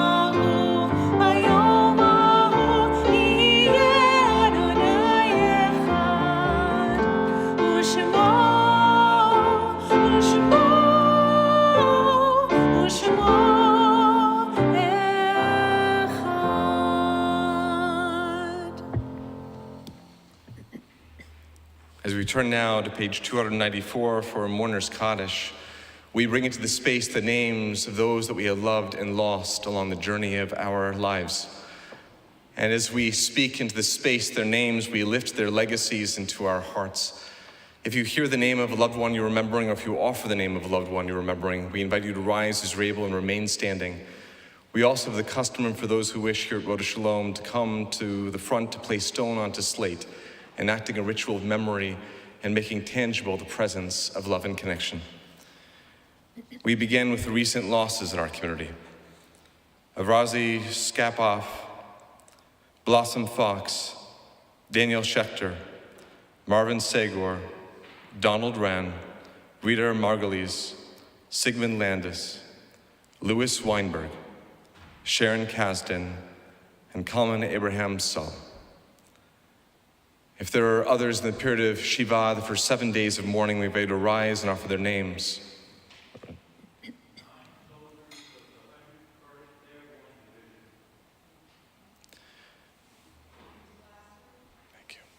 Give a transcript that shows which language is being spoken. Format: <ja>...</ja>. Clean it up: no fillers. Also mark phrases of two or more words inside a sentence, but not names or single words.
<he>ההוא יהיה אדוני אחד ושמו אחד.</he> <en>As we turn now to page 294 for Mourner's Kaddish, we bring into the space the names of those that we have loved and lost along the journey of our lives. And as we speak into the space, their names, we lift their legacies into our hearts. If you hear the name of a loved one you're remembering, or if you offer the name of a loved one you're remembering, we invite you to rise as you're able and remain standing. We also have the custom, and for those who wish here at Roda Shalom, to come to the front to place stone onto slate, enacting a ritual of memory and making tangible the presence of love and connection. We begin with the recent losses in our community. Avrazi Skapoff, Blossom Fox, Daniel Schechter, Marvin Segor, Donald Wren, Rita Margulies, Sigmund Landis, Louis Weinberg, Sharon Kasdan, and Kalman Abraham Saul. If there are others in the period of Shiva, the first 7 days of mourning, we invite you to rise and offer their names. Thank you.</en>